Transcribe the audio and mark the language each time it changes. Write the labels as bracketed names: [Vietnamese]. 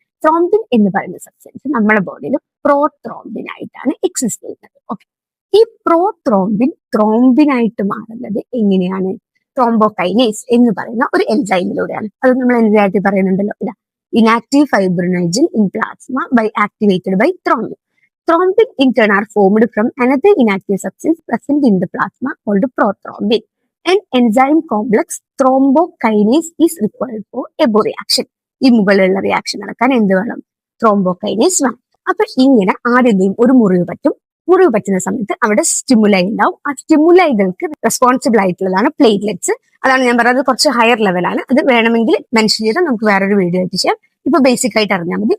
[Malayalam] Thrombin എന്ന് പറയുന്ന substance നമ്മുടെ ബോഡിയിൽ പ്രോത്രോംബിൻ ആയിട്ടാണ് എക്സിസ്റ്റ് ചെയ്യുന്നത്. ഓക്കെ, ഈ പ്രോത്രോംബിൻ ത്രോംബിനായിട്ട് മാറുന്നത് എങ്ങനെയാണ്? ത്രോംബോകൈനേസ് എന്ന് പറയുന്ന ഒരു എൻസൈമിലൂടെയാണ്. അത് നമ്മൾ എന്തായിട്ട് പറയുന്നുണ്ടല്ലോ, ഇതാ [English] Inactive fibrinogen in plasma by activated by thrombin. Thrombin in turn are formed from another inactive substance present in the plasma called prothrombin. An enzyme complex thrombokinase is required for EBO reaction. [Malayalam] ഈ മുകളിലുള്ള reaction നടക്കാൻ എന്ത് വേണം? Thrombokinase വേണം. അപ്പൊ ഇങ്ങനെ ആദ്യം ഒരു മുറിവ് പറ്റും. മുറിവ് പറ്റുന്ന സമയത്ത് അവിടെ സ്റ്റിമുലൈ ഉണ്ടാവും. ആ സ്റ്റിമുലൈകൾക്ക് റെസ്പോൺസിബിൾ ആയിട്ടുള്ളതാണ് പ്ലേറ്റ്ലെറ്റ്സ്. അതാണ് ഞാൻ പറയുന്നത്, കുറച്ച് ഹയർ ലെവലാണ്. അത് വേണമെങ്കിൽ മെൻഷൻ ചെയ്ത് നമുക്ക് വേറൊരു വീഡിയോ ആയിട്ട് ചെയ്യാം. ഇപ്പൊ ബേസിക് ആയിട്ട് അറിഞ്ഞാൽ മതി.